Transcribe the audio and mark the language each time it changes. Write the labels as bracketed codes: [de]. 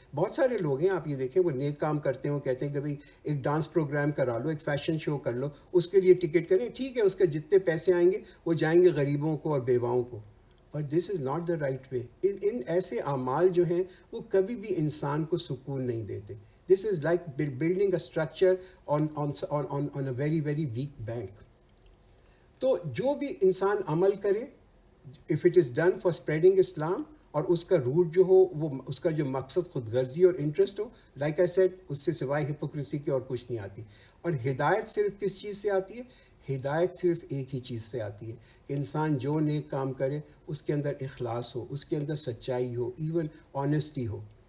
[ur] بہت سارے لوگ ہیں، آپ یہ دیکھیں، وہ نیک کام کرتے ہیں، وہ کہتے ہیں کہ بھئی ایک ڈانس پروگرام کرا لو، ایک فیشن شو کر لو، اس کے لیے ٹکٹ کریں، ٹھیک ہے، اس کے جتنے پیسے آئیں گے وہ جائیں گے غریبوں کو اور بیواؤں کو. [en] But this is not the right way. [ur] ان ایسے اعمال جو ہیں وہ کبھی بھی انسان کو سکون نہیں دیتے. [en] This is like building a structure on a very very weak bank. [ur] تو جو بھی انسان عمل کرے، [en] if it is done for spreading Islam, [ur] اور اس کا روٹ جو ہو، وہ اس کا جو مقصد خود غرضی اور interest ہو، [en] like I said, [ur] اس سے سوائے ہپوکریسی کے اور کچھ نہیں آتی. اور ہدایت صرف کس چیز سے آتی ہے؟ ہدایت صرف ایک ہی چیز سے آتی ہے کہ انسان جو نیک کام کرے اس کے اندر اخلاص ہو، اس کے اندر سچائی ہو، ایون آنیسٹی ہو.